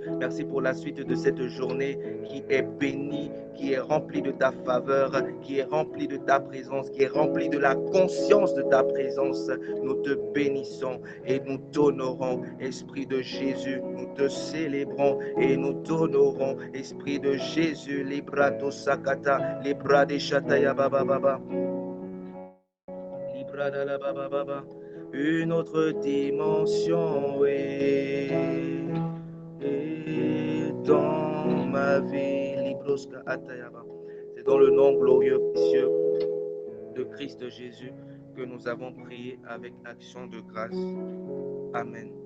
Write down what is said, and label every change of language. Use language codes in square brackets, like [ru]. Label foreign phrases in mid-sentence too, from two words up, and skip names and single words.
[fr] Merci pour la suite de cette journée qui est bénie, qui est remplie de ta faveur, qui est remplie de ta présence, qui est remplie de la conscience de ta présence. Nous te bénissons et nous t'honorons. Esprit de Jésus, nous te célébrons et nous t'honorons. Esprit de Jésus, Libra to Sakata, Libra de Shataya Baba Baba. Libra de la Baba Baba. Une autre dimension, oui. Et dans ma vie, Libroska Atayaba. C'est dans le nom glorieux, précieux de Christ Jésus que nous avons prié avec action de grâce.